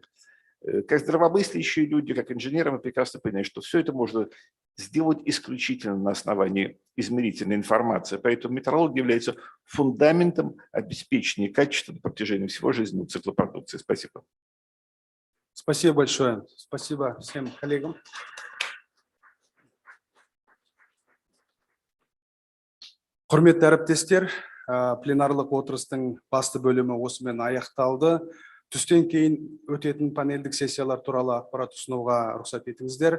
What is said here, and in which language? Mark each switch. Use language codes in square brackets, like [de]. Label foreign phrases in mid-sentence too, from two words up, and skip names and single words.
[ru] Как здравомыслящие люди, как инженеры, мы прекрасно понимаем, что все это можно сделать исключительно на основании измерительной информации. Поэтому метрология является фундаментом обеспечения качества на протяжении всего жизненного цикла продукции. Спасибо. Спасибо большое. Спасибо всем коллегам. [kk] Құрметті әріптестер, пленарлық отырыстың басты бөлімі осымен аяқталды. Түстен кейін өтетін панельдік сессиялар туралы ақпарат ұсынуға рұқсат етіңіздер.